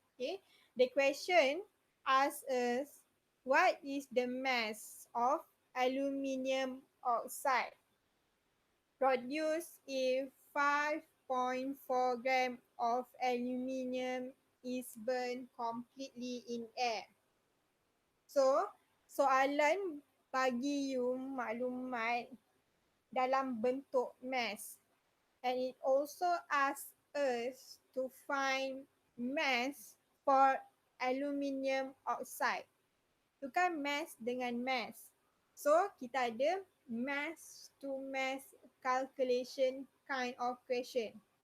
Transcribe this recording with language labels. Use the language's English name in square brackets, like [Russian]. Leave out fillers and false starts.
[English] Okay, the question asks us, what is the mass of aluminium oxide produced if 5.4 gram of aluminium is burned completely in air? [Malay] So, soalan bagi you maklumat dalam bentuk mass. [English] And it also asks us to find mass for aluminium oxide. [Malay] Tukar mass dengan mass. [English] So, [Malay] kita ada [English] mass to mass calculation kind of question.